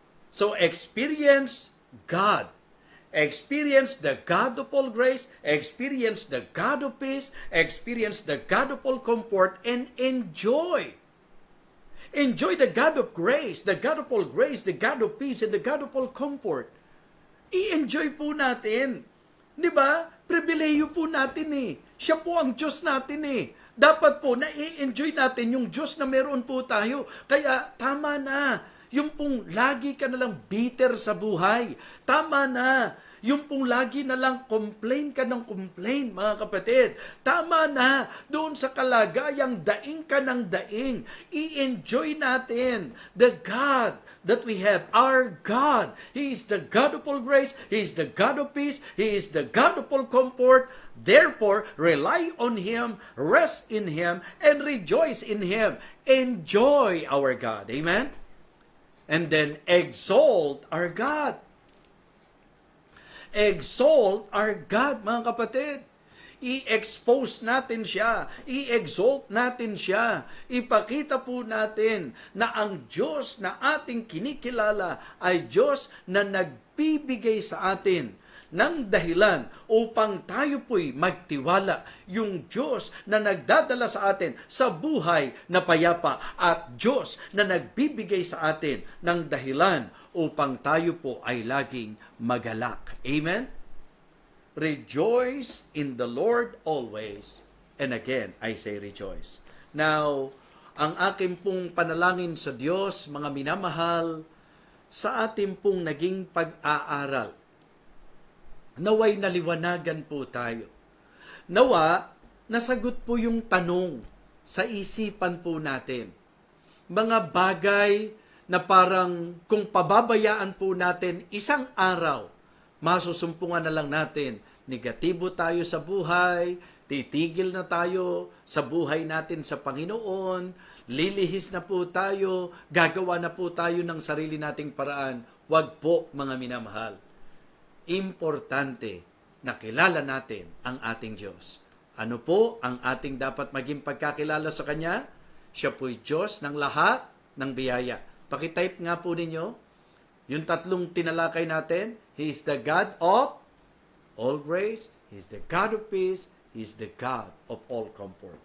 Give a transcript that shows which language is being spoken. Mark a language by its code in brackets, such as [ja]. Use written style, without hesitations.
[en] So, experience God. Experience the God of all grace, experience the God of peace, experience the God of all comfort, and enjoy. Enjoy the God of grace, the God of all grace, the God of peace, and the God of all comfort. [tl] I-enjoy po natin. Di ba? Pribileyo po natin eh. Siya po ang Diyos natin eh. Dapat po na i-enjoy natin yung Diyos na meron po tayo. Kaya tama na. Yung pong lagi ka nalang bitter sa buhay. Tama na. Yung pong lagi nalang complain ka ng complain, mga kapatid. Tama na. Doon sa kalagayang daing ka ng daing. I-enjoy natin [en] the God that we have. Our God. He is the God of all grace. He is the God of peace. He is the God of all comfort. Therefore, rely on Him, rest in Him, and rejoice in Him. Enjoy our God. Amen? And then exalt our God. Exalt our God, [tl] mga kapatid. I-expose natin siya. I-exalt natin siya. Ipakita po natin na ang Diyos na ating kinikilala ay Diyos na nagbibigay sa atin ng dahilan upang tayo po'y magtiwala. Yung Diyos na nagdadala sa atin sa buhay na payapa at Diyos na nagbibigay sa atin ng dahilan upang tayo po ay laging magalak. [en] Amen? Rejoice in the Lord always. And again, I say rejoice. [tl] Now, ang aking pong panalangin sa Diyos, mga minamahal, sa ating pong naging pag-aaral, naway naliwanagan po tayo. Nawa, nasagot po yung tanong sa isipan po natin. Mga bagay na parang kung pababayaan po natin isang araw, masusumpungan na lang natin, negatibo tayo sa buhay, titigil na tayo sa buhay natin sa Panginoon, lilihis na po tayo, gagawa na po tayo ng sarili nating paraan. Wag po, mga minamahal. Importante na kilala natin ang ating Diyos. Ano po ang ating dapat maging pagkakilala sa Kanya? Siya po'y Diyos ng lahat ng biyaya. Pakitype nga po ninyo, yung tatlong tinalakay natin, [en] He is the God of all grace, He is the God of peace, He is the God of all comfort.